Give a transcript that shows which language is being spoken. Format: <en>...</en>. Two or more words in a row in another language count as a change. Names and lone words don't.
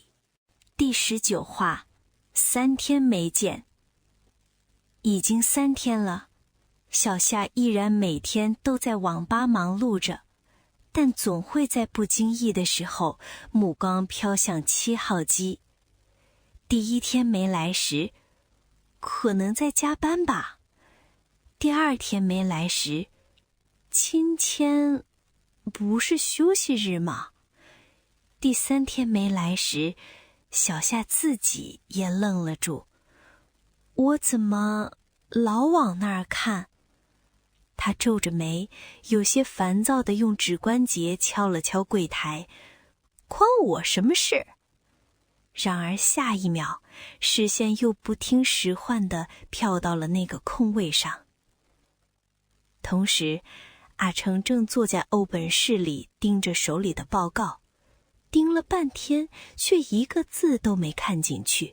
<zh>第19話，3天沒見。已經3天了，小夏依然每天都在網吧忙碌着，但總會在不經意的時候，目光飄向7號機。第1天沒來時，可能在加班吧。第2天沒來時，今天不是休息日嗎？第3天沒來時，小夏自己也愣了住。我怎麼老往那兒看？他皺着眉，有些煩躁地用指關節敲了敲櫃檯。關我什麼事？然而下一秒，視線又不聽使喚地飄到了那個空位上。同時，阿成正坐在歐本室裡盯着手裡的報告，盯了半天，卻一個字都沒看進去。</zh>